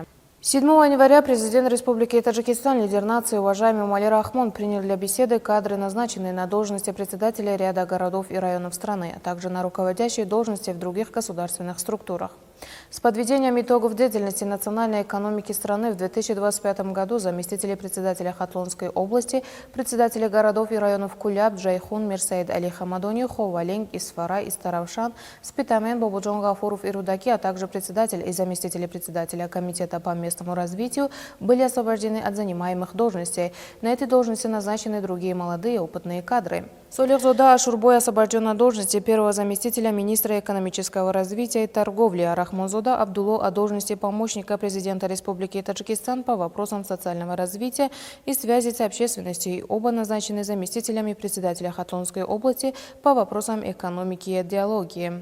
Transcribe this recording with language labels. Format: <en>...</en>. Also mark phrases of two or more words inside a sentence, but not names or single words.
<ru>7 января президент Республики Таджикистан, лидер нации, уважаемый Эмомали Рахмон, принял для беседы кадры, назначенные на должности председателя ряда городов и районов страны, а также на руководящие должности в других государственных структурах. С подведением итогов деятельности национальной экономики страны в 2025 году заместители председателя Хатлонской области, председатели городов и районов Куляб, Джайхун, Мирсаид Али Хамадони, Ховалинг, Исфара и Старавшан, Спитамен, Бабуджон Гафуров и Рудаки, а также председатель и заместители председателя Комитета по местному развитию были освобождены от занимаемых должностей. На эти должности назначены другие молодые опытные кадры. Солихзода Ашурбой освобожден от должности первого заместителя министра экономического развития и торговли, а Рахмонзода Абдулло от должности помощника президента Республики Таджикистан по вопросам социального развития и связи с общественностью, и оба назначены заместителями председателя Хатлонской области по вопросам экономики и идеологии.</ru>